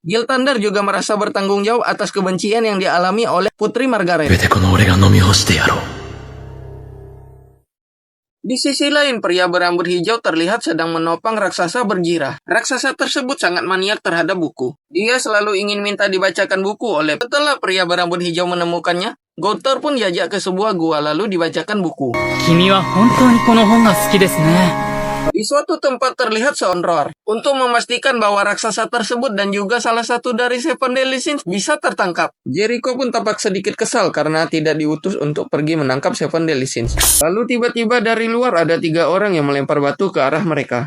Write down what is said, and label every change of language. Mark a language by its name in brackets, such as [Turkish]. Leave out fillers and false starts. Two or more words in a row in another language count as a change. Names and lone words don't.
[Indonesian] Gilthander juga merasa bertanggung jawab atas kebencian yang dialami oleh Putri Margaret. Di sisi lain, pria berambut hijau terlihat sedang menopang raksasa berjirah. Raksasa tersebut sangat maniak terhadap buku. Dia selalu ingin minta dibacakan buku oleh. Setelah pria berambut hijau menemukannya, Gouter pun diajak ke sebuah gua lalu dibacakan buku. [Japanese] 君は本当にこの本が好きですね。 [Indonesian] Di suatu tempat terlihat seorang roar. Untuk memastikan bahwa raksasa tersebut dan juga salah satu dari Seven Deadly Sins bisa tertangkap. Jericho pun tampak sedikit kesal karena tidak diutus untuk pergi menangkap Seven Deadly Sins. Lalu tiba-tiba dari luar ada 3 orang yang melempar batu ke arah mereka.